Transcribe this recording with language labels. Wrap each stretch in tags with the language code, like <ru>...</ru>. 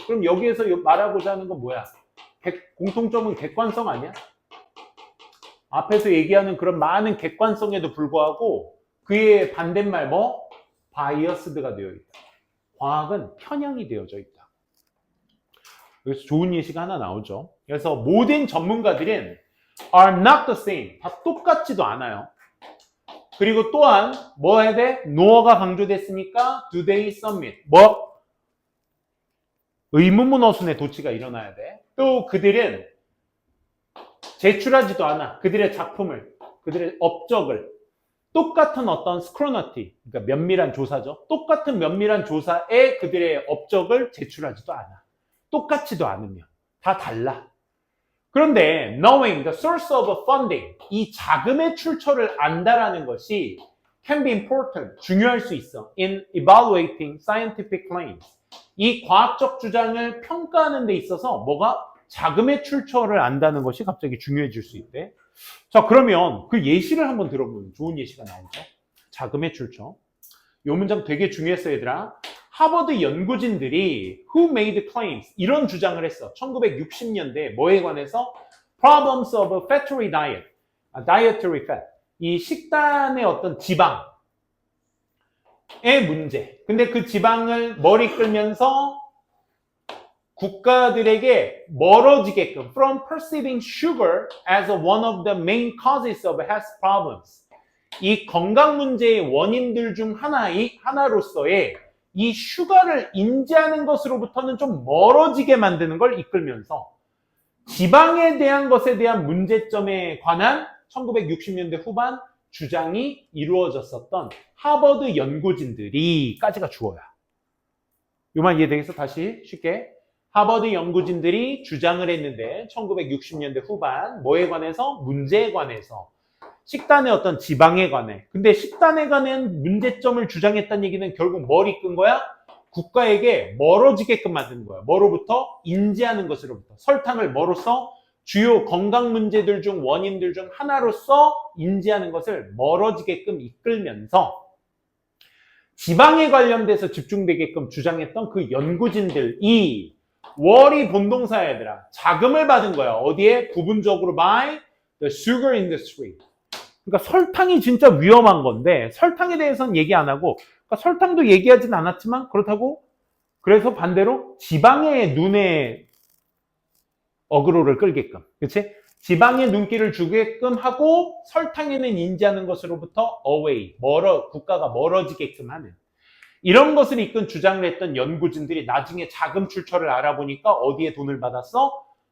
<ko>그럼 여기에서 말하고자 하는 건 뭐야? 공통점은 객관성 아니야? 앞에서 얘기하는 그런 많은 객관성에도 불구하고 그의 반대말 뭐? 바이어스드가 되어 있다. 과학은 편향이 되어져 있다. 여기서 좋은 예시가 하나 나오죠. 그래서 모든 전문가들은</ko> <en>are not the same.</en> <ko>다 똑같지도 않아요. 그리고 또한 뭐 해야 돼? no가 강조됐으니까</ko> <en>do they submit.</en> <ko>뭐? 의문문어순의 도치가 일어나야 돼. 또 그들은 제출하지도 않아. 그들의 작품을, 그들의 업적을 똑같은 어떤 스크루너티, 그러니까 면밀한 조사죠. 똑같은 면밀한 조사에 그들의 업적을 제출하지도 않아. 똑같지도 않으며 다 달라. 그런데</ko> <en>knowing the source of funding,</en> <ko>이 자금의 출처를 안다라는 것이</ko> <en>can be important,</en> <ko>중요할 수 있어.</ko> <en>in evaluating scientific claims.</en> <ko>이 과학적 주장을 평가하는 데 있어서 뭐가? 자금의 출처를 안다는 것이 갑자기 중요해질 수 있대. 자, 그러면 그 예시를 한번 들어보면 좋은 예시가 나오죠. 자금의 출처. 이 문장 되게 중요했어, 얘들아. 하버드 연구진들이</ko> <en>who made claims</en> <ko>이런 주장을 했어. 1960년대 뭐에 관해서?</ko> <en>problems of fattery diet, dietary fat.</en> <ko>이 식단의 어떤 지방의 문제. 근데 그 지방을 머리 끌면서 국가들에게 멀어지게끔</ko> <en>from perceiving sugar as one of the main causes of health problems.</en> <ko>이 건강 문제의 원인들 중 하나로서의 이 슈가를 인지하는 것으로부터는 좀 멀어지게 만드는 걸 이끌면서 지방에 대한 것에 대한 문제점에 관한 1960년대 후반 주장이 이루어졌었던 하버드 연구진들이 까지가 주어야. 요만 이해되겠어? 다시 쉽게. 하버드 연구진들이 주장을 했는데 1960년대 후반 뭐에 관해서? 문제에 관해서. 식단의 어떤 지방에 관해. 근데 식단에 관한 문제점을 주장했다는 얘기는 결국 뭘 이끈 거야? 국가에게 멀어지게끔 만드는 거야. 뭐로부터? 인지하는 것으로부터. 설탕을 뭐로써? 주요 건강 문제들 중 원인들 중 하나로서 인지하는 것을 멀어지게끔 이끌면서 지방에 관련돼서 집중되게끔 주장했던 그 연구진들이 월이 본동사야 얘들아. 자금을 받은 거야. 어디에? 부분적으로</ko> <en>by the sugar industry.</en> <ko>그러니까 설탕이 진짜 위험한 건데 설탕에 대해서는 얘기 안 하고 그러니까 설탕도 얘기하진 않았지만 그렇다고 그래서 반대로 지방의 눈에 어그로를 끌게끔 그렇지? 지방의 눈길을 주게끔 하고 설탕에는 인지하는 것으로부터 away, 국가가 멀어지게끔 하는 이런 것을 이끈 주장을 했던 연구진들이 나중에 자금 출처를 알아보니까 어디에 돈을 받았어?</ko>